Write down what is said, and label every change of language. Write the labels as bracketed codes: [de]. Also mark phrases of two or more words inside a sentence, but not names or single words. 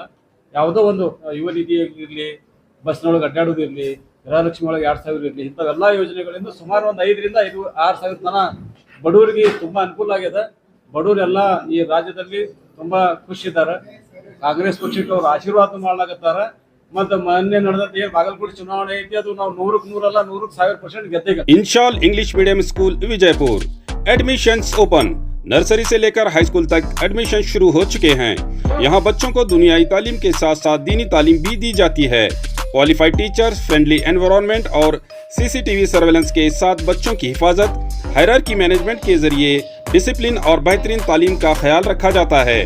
[kn] ಯಾವುದೋ ಒಂದು ಯುವ ನಿಧಿ ಇರಲಿ, ಬಸ್ನೊಳಗೆ ಅಡ್ಡಾಡೋದು ಇರಲಿ, ಗೃಹಲಕ್ಷ್ಮಿ ಒಳಗೆ 2,000 ಇರಲಿ, ಇಂಥವೆಲ್ಲ ಯೋಜನೆಗಳಿಂದ ಸುಮಾರು ಒಂದು 5,000ರಿಂದ 6,000 ತನಕ ಬಡವರಿಗೆ ತುಂಬಾ ಅನುಕೂಲ ಆಗಿದೆ. ಬಡವರೆಲ್ಲ ಈ ರಾಜ್ಯದಲ್ಲಿ ತುಂಬಾ ಖುಷಿದ್ದಾರೆ. ಕಾಂಗ್ರೆಸ್ ಪಕ್ಷಕ್ಕೆ ಅವ್ರು ಆಶೀರ್ವಾದ ಮಾಡ್ಲಾಕತ್ತಾರ. ಮತ್ತೆ ಮೊನ್ನೆ ನಡೆದ ಬಾಗಲಕೋಟೆ ಚುನಾವಣೆ ಐತಿ, ಅದು ನಾವು 100ಕ್ಕೆ 100 ಅಲ್ಲ 100% ಗೆದ್ದೇ. [hi] इंशाल इंग्लिश मीडियम स्कूल विजयपुर। [en] admissions open. [hi] नर्सरी से लेकर हाई स्कूल तक एडमिशन शुरू हो चुके हैं। यहाँ बच्चों को दुनियाई तालीम के साथ साथ दीनी तालीम भी दी जाती है। [en] qualified teachers, friendly environment [hi] और [en] CCTV surveillance [hi] के साथ बच्चों की हिफाजत, [en] hierarchy management [hi] के जरिए डिसिप्लिन और बेहतरीन तालीम का ख्याल रखा जाता है।